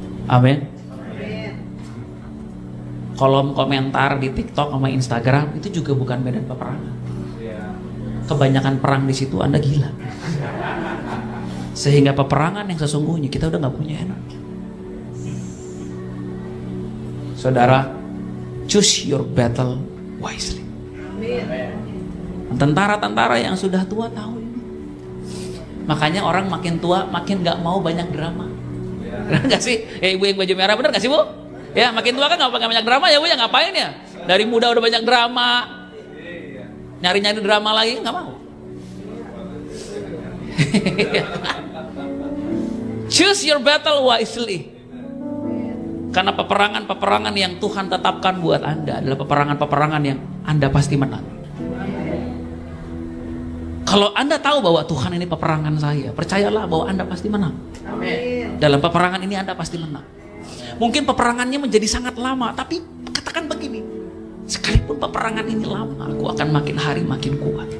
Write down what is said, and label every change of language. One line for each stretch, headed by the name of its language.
Indonesian: Amin. Kolom komentar di TikTok sama Instagram itu juga bukan medan peperangan. Kebanyakan perang di situ Anda gila. Sehingga peperangan yang sesungguhnya kita udah nggak punya enak.
English: Saudara, choose your battle wisely.
Indonesian: Tentara-tentara yang sudah tua tahu ini. Makanya orang makin tua makin nggak mau banyak drama. Benar gak sih? Ibu yang baju merah, bener gak sih Bu? Ya makin tua kan gak pakai banyak drama ya Bu, ya ngapain ya? Dari muda udah banyak drama, nyari-nyari drama lagi gak mau.
English: Choose your battle wisely.
Indonesian: Karena peperangan-peperangan yang Tuhan tetapkan buat Anda adalah peperangan-peperangan yang Anda pasti menang. Kalau Anda tahu bahwa Tuhan ini peperangan saya, percayalah bahwa Anda pasti menang. Amin. Dalam peperangan ini Anda pasti menang. Mungkin peperangannya menjadi sangat lama, tapi katakan begini, sekalipun peperangan ini lama, aku akan makin hari makin kuat.